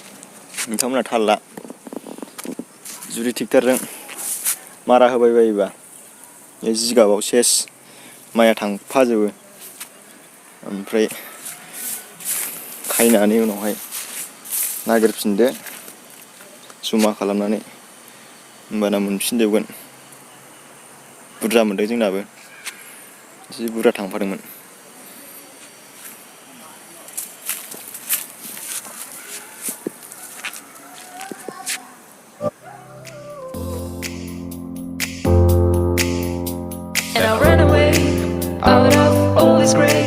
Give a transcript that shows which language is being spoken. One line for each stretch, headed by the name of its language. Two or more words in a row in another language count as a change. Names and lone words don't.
Bodo: नोंथांमोना थाल ला जुदि ट्रेक्टरजों मारा होबाय बायोबा बे जिगाबाव सेस माइया थांफाजोबो ओमफ्राय खायनानै उनावहाय नागिरफिनदो जमा खालामनानै होमबाना मोनफिनजोबगोन बुरजा मोनदों जोंनाबो जि बुरजा थांफादोंमोन
English: And I ran away out of all this gray.